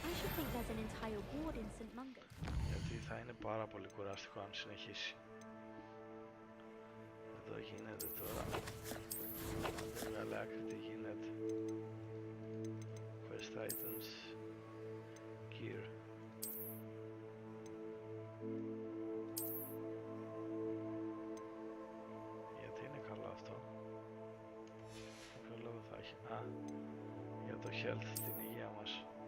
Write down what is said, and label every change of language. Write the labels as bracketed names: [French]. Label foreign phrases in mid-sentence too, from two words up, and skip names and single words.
[English] think there's an entire ward in St. Mungo's. [Greek] Γιατί θα είναι πάρα πολύ κουραστικό αν συνεχίσει. Εδώ γίνεται τώρα. Δεν βγάλε άκρη τι γίνεται. [English] Quest items. Gear. [Greek] Γιατί είναι καλό αυτό. Ποιο λόγο θα έχει. Α, για το health, την υγεία μας.